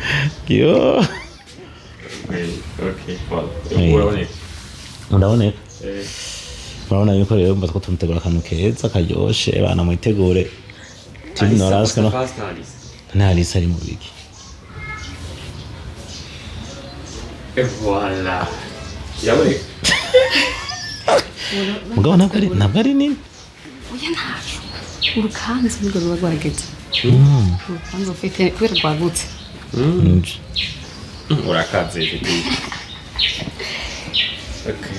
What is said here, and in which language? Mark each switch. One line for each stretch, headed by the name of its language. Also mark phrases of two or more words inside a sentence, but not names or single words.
Rundi: yo okay uraboneka uraboneka urabona yuko rero mba two tumutegura akantu keza karyoshe bana mwitegure turi Norasque no Alisa ari mu biki voilà yaboneka mugabo ntabwo ari nini oya ntacu urukanzu nirwo ruba rwageze urukanzu ufite kubera rwagutse urakaze okay